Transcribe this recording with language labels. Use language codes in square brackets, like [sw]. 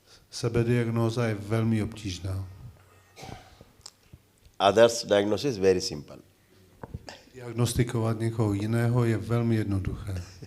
[cs] Sebediagnóza je velmi obtížná. [en] Others diagnosis very simple. [cs] Diagnostikovat někoho jiného je velmi jednoduché.